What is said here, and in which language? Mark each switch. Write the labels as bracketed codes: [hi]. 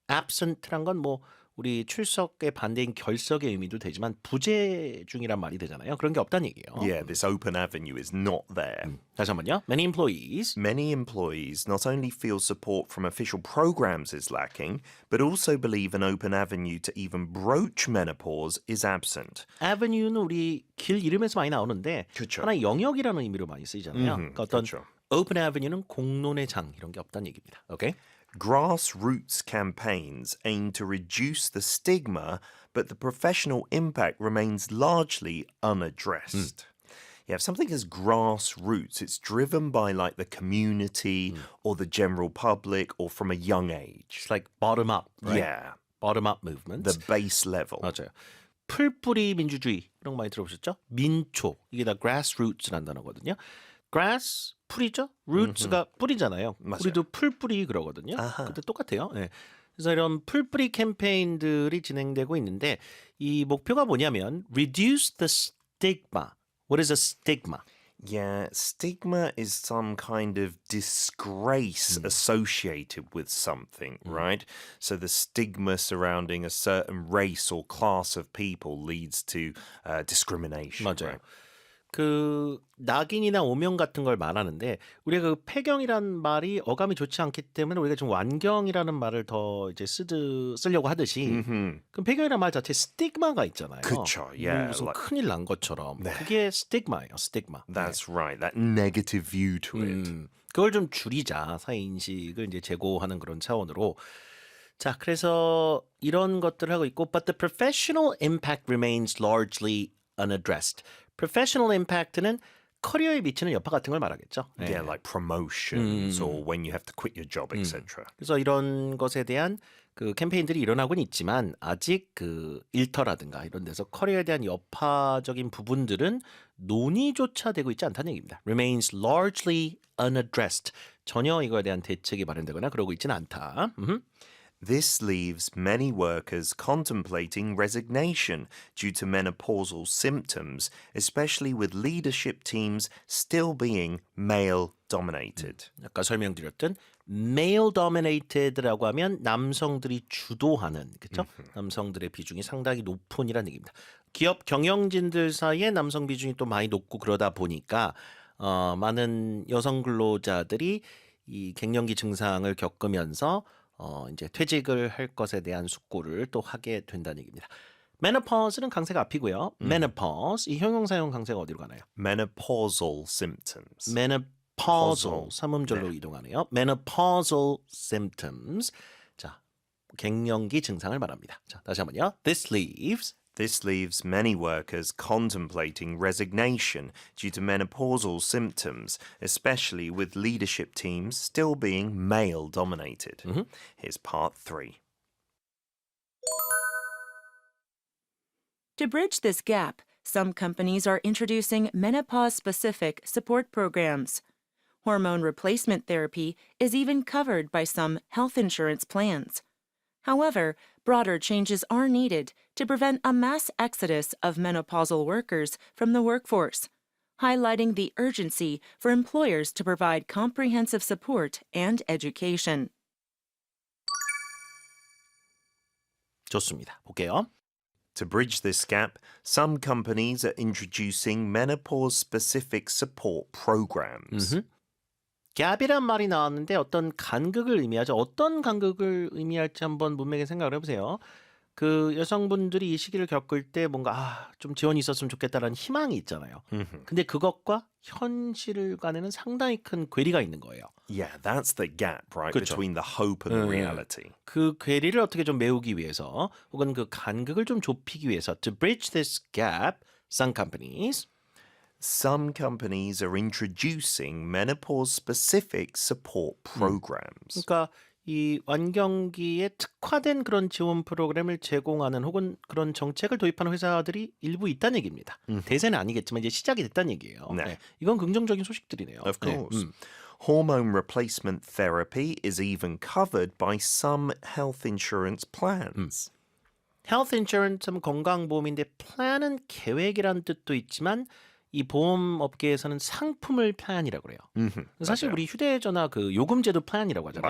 [ko] absent란 건 뭐 우리 출석의 반대인 결석의 의미도 되지만 부재 중이란 말이 되잖아요. 그런 게 없다는 얘기예요. [en] Yeah, this open avenue is not there. [ko] 다시 한번요. [en] Many employees Many employees not only feel support from official programs is lacking, but also believe an open avenue to even broach menopause is absent. [ko] avenue는 우리 길 이름에서 많이 나오는데 그쵸. 하나의 영역이라는 의미로 많이 쓰이잖아요. 그러니까 어떤 그쵸. open avenue는 공론의 장 이런 게 없다는 얘기입니다. 오케이? [en] Grassroots campaigns aim to reduce the stigma, but the professional impact remains largely unaddressed. Yeah, if something is grassroots, it's driven by like the community or the general public or from a young age. It's like bottom up, right? Yeah, bottom up movement. the base level. [ko] 맞아요. 풀뿌리 민주주의 이런 거 많이 들어보셨죠? 민초 이게 다 grassroots라는 단어거든요. grass 풀이죠. roots가 뿌리잖아요. 맞아요. 우리도 풀뿌리 그러거든요. 아하. 그때 똑같아요. 네. 그래서 이런 풀뿌리 캠페인들이 진행되고 있는데 이 목표가 뭐냐면 [en] reduce the stigma. What is a stigma? Yeah, stigma is some kind of disgrace associated with something, right? So the stigma surrounding a certain race or class of people leads to discrimination. [ko] 맞아요. [en] Right? [ko] 그 낙인이나 오명 같은 걸 말하는데 우리가 그 폐경이란 말이 어감이 좋지 않기 때문에 우리가 좀 완경이라는 말을 더 이제 쓰려고 하듯이 그럼 폐경이라는 말 자체에 스티그마가 있잖아요. 그쵸, [en] yeah, [ko] 무슨 [en] like- [ko] 큰일 난 것처럼 그게 스티그마예요. 스티그마. [en] That's right, that negative view to it. [ko] 그걸 좀 줄이자 사회 인식을 이제 제고하는 그런 차원으로 자 그래서 이런 것들을 하고 있고 [en] but the professional impact remains largely unaddressed. [ko] professional impact는 커리어에 미치는 여파 같은 걸 말하겠죠. 네. [en] Yeah, like promotions or when you have to quit your job, etc. [ko] 그래서 이런 것에 대한 그 캠페인들이 일어나고는 있지만 아직 그 일터라든가 이런 데서 커리어에 대한 여파적인 부분들은 논의조차 되고 있지 않다는 얘기입니다. [en] remains largely unaddressed. [ko] 전혀 이거에 대한 대책이 마련되거나 그러고 있지는 않다. [en] This leaves many workers contemplating resignation due to menopausal symptoms, especially with leadership teams still being male dominated. [ko] 아까 설명드렸던 male dominated라고 하면 남성들이 주도하는 그렇죠? 남성들의 비중이 상당히 높은이라는 얘기입니다. 기업 경영진들 사이에 남성 비중이 또 많이 높고 그러다 보니까 많은 여성 근로자들이 이 갱년기 증상을 겪으면서 이제 퇴직을 할 것에 대한 숙고를 또 하게 된다는 얘기입니다. menopause는 강세가 앞이고요. menopause 이 형용사용 강세가 어디로 가나요? [en] Menopausal symptoms. [ko] menopausal 삼음절로 이동하네요. [en] menopausal symptoms. [ko] 자, 갱년기 증상을 말합니다. 자, 다시 한번요. [en] This leaves many workers contemplating resignation due to menopausal symptoms, especially with leadership teams still being male dominated. Here's part 3. To bridge this gap, some companies are introducing menopause-specific support programs. Hormone replacement therapy is even covered by some health insurance plans. However, broader changes are needed to prevent a mass exodus of menopausal workers from the workforce, highlighting the urgency for employers to provide comprehensive support and education. [ko] 좋습니다. 볼게요. [en] To bridge this gap, some companies are introducing menopause-specific support programs. [ko] gap이란 말이 나왔는데 어떤 간극을 의미하죠. 어떤 간극을 의미할지 한번 문맥에 생각을 해보세요. 그 여성분들이 이 시기를 겪을 때 뭔가 좀 지원이 있었으면 좋겠다라는 희망이 있잖아요. 근데 그것과 현실 간에는 상당히 큰 괴리가 있는 거예요. [en] Yeah, that's the gap, right, [ko] 그쵸. [en] between the hope and the reality. [ko] 그 괴리를 어떻게 좀 메우기 위해서 혹은 그 간극을 좀 좁히기 위해서 [en] to bridge this gap, some companies Some companies are introducing menopause-specific support programs. [ko] 그러니까 이 완경기에 특화된 그런 지원 프로그램을 제공하는 혹은 그런 정책을 도입하는 회사들이 일부 있다는 얘기입니다. 대세는 아니겠지만 이제 시작이 됐다는 얘기예요. 네. 네. 이건 긍정적인 소식들이네요. [en] Of course. [ko] 네. [en] Hormone replacement therapy is even covered by some health insurance plans. [ko] health insurance 하면 건강보험인데 plan은 계획이라는 뜻도 있지만 이 보험업계에서는 상품을 플랜이라고 그래요. 사실 우리 휴대전화 그 요금제도 플랜이라고 하잖아요.